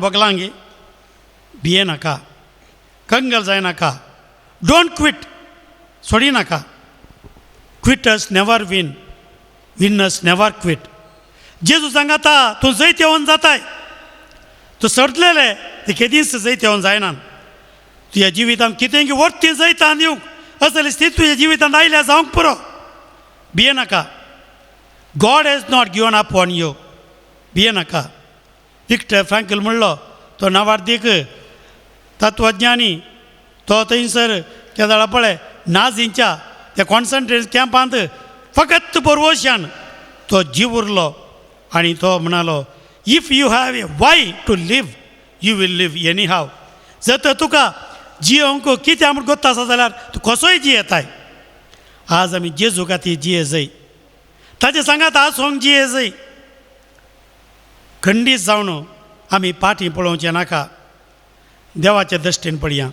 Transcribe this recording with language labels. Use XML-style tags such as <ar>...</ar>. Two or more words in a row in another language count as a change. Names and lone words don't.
<kok>बगलां गे भिये नाका कंगल जायनाका</kok> <en>don't quit</en> <kok>सोडी नाका</kok> <en>quitters never winners never</en> <kok>क्वीट जेजू सांगाता तूं जैत येवन जाताय तूं सडलेले ते केदींच जैत येवन जायना तुज्या जिवितांत कितेंय वर्ती जैतान येवंक असले स्थिती तुज्या जिवितांत आयल्या जावंक पुरो भिये नाका</kok> <en>God has not given up on you</en> <kok>भिये नाका विक्टर फ्रँकल म्हणलो तो नावार्थीक तत्वज्ञानी तो थंयसर केदाळा पळय नाझींच्या त्या</kok> <en>concentration campांत</en> <kok>फकत बरवश्यान तो जीव उरलो आनी तो म्हणालो</kok> <en>if you have a why to live you will live anyhow.</en> <kok>जर तर तुका जियोंक कितें म्हूण गोत्ता आसा जाल्यार तूं कसोय जियेताय. आज आमी जेजू खातीर जिये जय, ताचे सांगात आसोंक जिये जय. खंडीत जावन आमी फाटीं पळोवचें नाका, देवाचे दश्टेन पडया.</kok>